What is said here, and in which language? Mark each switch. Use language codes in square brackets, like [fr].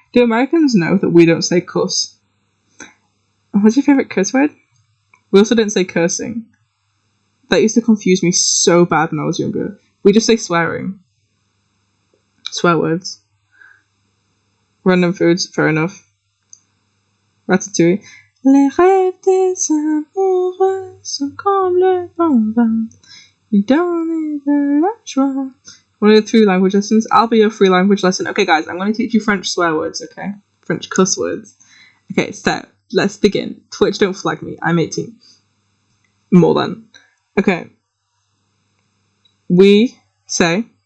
[en] Do Americans know that we don't say cuss? What's your favourite curse word? We also don't say cursing. That used to confuse me so bad when I was younger. We just say swearing. Swear words. Random foods, fair enough. Ratatouille. [fr] Les rêves des amoureux sont comme le bon vin. [en] You don't need [fr] de la joie. [en] One of the 3 language lessons. I'll be your 3 language lesson. Okay, guys, I'm going to teach you French swear words, okay? French cuss words. Okay, so, let's begin. Twitch, don't flag me. I'm 18. More than. Okay. We say...